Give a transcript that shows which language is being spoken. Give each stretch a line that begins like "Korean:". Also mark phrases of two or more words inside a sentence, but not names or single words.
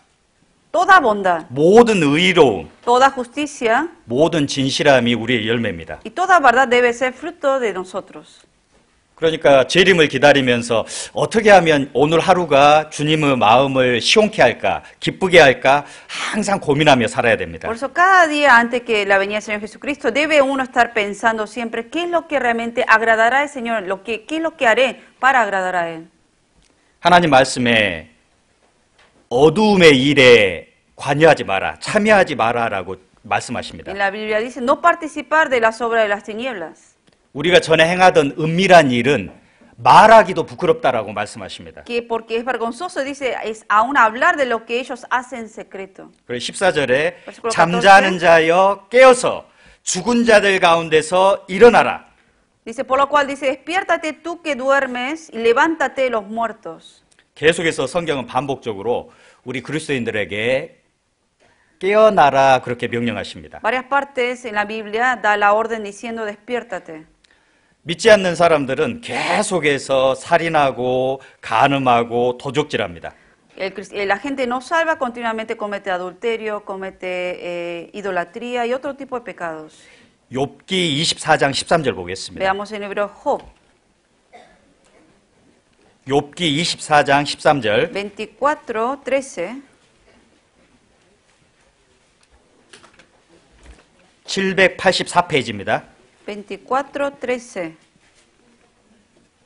Spanish: Toda bondad,
Korean: 모든 의로움,
Spanish: toda justicia
Korean: 모든 진실함이 우리의 열매입니다.
Spanish: y toda verdad debe ser fruto de nosotros.
Korean: 그러니까 재림을 기다리면서 어떻게 하면 오늘 하루가 주님의 마음을 시원케 할까, 기쁘게 할까 항상 고민하며 살아야 됩니다.
Spanish: Por eso cada día antes que la venida del Señor Jesucristo debe uno estar pensando siempre qué es lo que realmente agradará al Señor, qué es lo que haré para agradar a Él.
Korean: 하나님 말씀에 어두움의 일에 관여하지 마라, 참여하지 마라라고 말씀하십니다.
Spanish: En la Biblia dice no participar de las obras de las tinieblas.
Korean: 우리가 전에 행하던 은밀한 일은 말하기도 부끄럽다라고 말씀하십니다.
Spanish: Que porque es vergonzoso, dice, es aún hablar de lo que ellos hacen en secreto.
Korean: 그리고 14절에
Spanish: Versículo
Korean: 잠자는 자여 깨어서 죽은 자들 가운데서 일어나라.
Spanish: Dice, por lo cual dice, despiértate tú que duermes y levántate de los muertos.
Korean: 계속해서 성경은 반복적으로 우리 그리스도인들에게 깨어나라 그렇게 명령하십니다.
Spanish: Varias partes en la Biblia da la orden diciendo, despiértate.
Korean: 믿지 않는 사람들은 계속해서 살인하고 간음하고 도적질합니다.
Spanish: La gente no salva, continuamente comete adulterio, comete idolatría y otro tipo de pecados.
Korean: 욥기 24장 13절 보겠습니다.
Spanish: Veamos en hebreo Job
Korean: 욥기 24장 13절
Spanish: 24, 13.
Korean: 784페이지입니다.
Spanish: 24, 13.